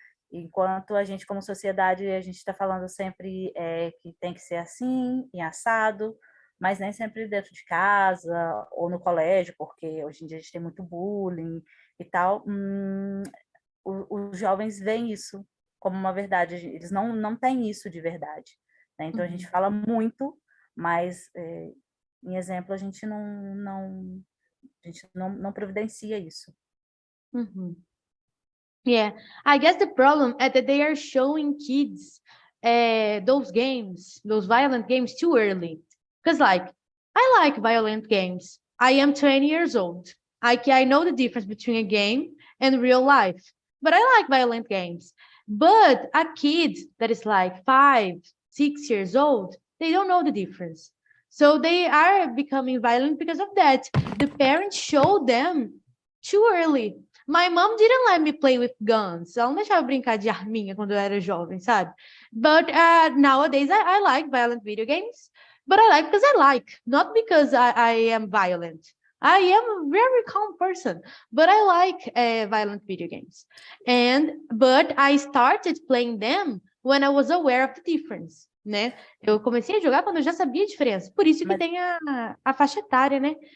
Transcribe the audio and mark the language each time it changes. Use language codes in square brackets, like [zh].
[pt] Enquanto a gente, como sociedade, a gente está falando sempre que tem que ser assim, e assado, mas nem sempre dentro de casa ou no colégio, porque hoje em dia a gente tem muito bullying e tal. Os jovens veem isso como uma verdade, eles não têm isso de verdade, né? Então a gente fala muito, mas em exemplo a gente não providencia isso. [en] Yeah, I guess the problem is that they are showing kids those games, those violent games, too early. Because, like, I like violent games. I am 20 years old. I know the difference between a game and real life, but I like violent games. But a kid that is like 5, 6 years old, they don't know the difference. So they are becoming violent because of that. The parents show them too early. My mom didn't let me play with guns. [pt] Ela não deixava eu brincar de arminha quando eu era jovem, sabe? [en] But nowadays I like violent video games, but I like because I like, not because I am violent. I am a very calm person, but I like violent video games. But I started playing them when I was aware of the difference, né? [pt] Eu comecei a jogar quando eu já sabia a diferença. Por isso que tem a faixa etária, né?